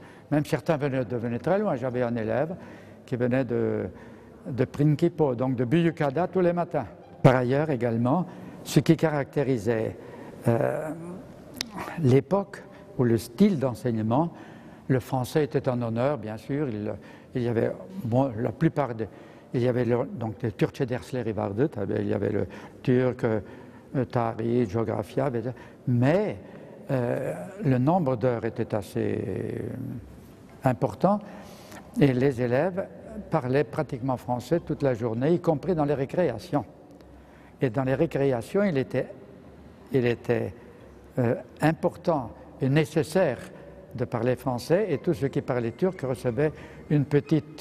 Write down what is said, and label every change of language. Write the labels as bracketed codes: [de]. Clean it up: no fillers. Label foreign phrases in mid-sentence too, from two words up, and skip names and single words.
[fr] Même certains venaient très loin. J'avais un élève qui venait de Prinkipo, donc de Büyükada, tous les matins. Par ailleurs, également, ce qui caractérisait l'époque ou le style d'enseignement, le français était en honneur, bien sûr. Il y avait, bon, la plupart il y avait donc les [tr] Türkçe dersleri vardı, [fr] il y avait le turc, tarih, géographia, mais le nombre d'heures était assez important et les élèves parlaient pratiquement français toute la journée, y compris dans les récréations. Et dans les récréations, il était important et nécessaire de parler français, et tous ceux qui parlaient turc recevaient une petite...